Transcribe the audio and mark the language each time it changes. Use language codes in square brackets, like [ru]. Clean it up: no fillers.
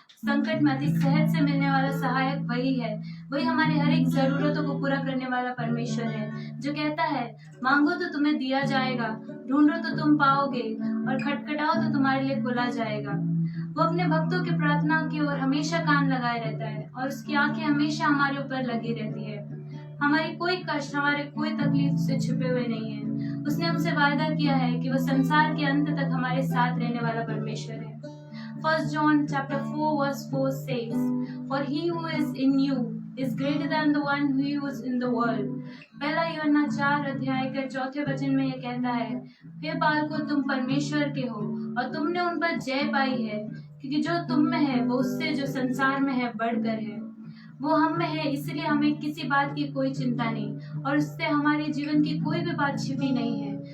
[hi] संकट में अति सहज से मिलने वाला सहायक वही है। वही हमारी हर एक जरूरतों को पूरा करने वाला परमेश्वर है, जो कहता है मांगो तो तुम्हें दिया जाएगा, ढूंढो तो तुम पाओगे, और खटखटाओ तो तुम्हारे लिए खोला जाएगा। वो अपने भक्तों की प्रार्थना की ओर हमेशा कान लगाए रहता है, और उसकी आंखें हमेशा हमारे ऊपर लगी रहती है। हमारी कोई कष्ट, हमारे कोई तकलीफ से छुपे हुए नहीं है। उसने हमसे वायदा किया है कि वह संसार के अंत तक हमारे साथ रहने वाला परमेश्वर है। [en] 1 John chapter 4 verse 4 says, "For he who is in you is greater than the one who is in the world." [hi] पहला यूहन्ना 4 अध्याय के 4 वचन में यह कहता है, हे बालकों, तुम परमेश्वर के हो और तुमने उन पर जय पाई है, क्योंकि जो तुम में है वो उससे जो संसार में है बढ़कर है। वो हम में है, इसलिए हमें किसी बात की कोई चिंता नहीं, और उससे हमारे जीवन की कोई भी बात छिपी नहीं है।